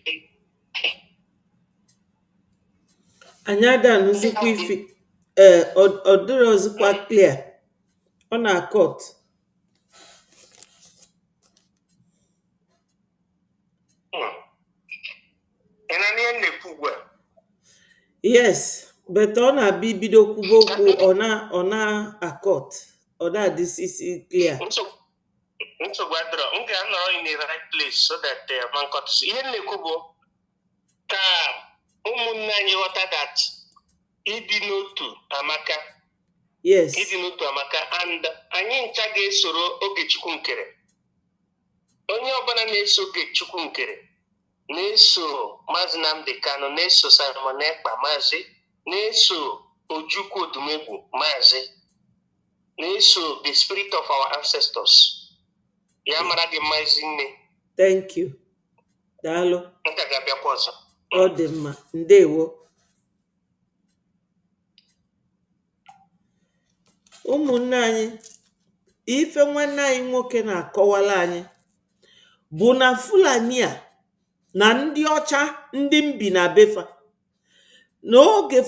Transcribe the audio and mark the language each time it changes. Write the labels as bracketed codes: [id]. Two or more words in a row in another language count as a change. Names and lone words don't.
[ig] anyị adanụzikwa ife ọ dịrị ọzọkwa clear ọ na-akọt ugbu a. [en] Yes, but [ig] ọ na-abịa ibido kwuba okwu ọ na-akọt ọ na-adịsisi clear. Nsogbu adịrọ, m ga-anọrọ [en] in the right place so that [ig] ma nkọtụsị ihe na-ekwu bụ ka ụmụnne anyị ghọta that ịdị n'otu amaka. [en] Yes. [ig] Ịdị n'otu amaka, and anyị ncha ga-esoro oge Chukwu nkere. Onye ọbụla na-eso oge Chukwu nkere na-eso Maazị Nnamdi Kanu, na-eso Simon Ekpa Maazị, na-eso Ojukwu Odumegwu Maazị, na-eso [en] the spirit of our ancestors. [ig] Ya mara gị Maazị nne. [en] Thank you. [ig] Daalụ. Nka ga-abịakwa ọzọ. Ọ dị mma. Ndewo. Ụmụnne anyị, ife nwanne anyị nwoke na-akọwala anyị bụ na Fulani a na ndị ọcha ndị mbi na befa n'oge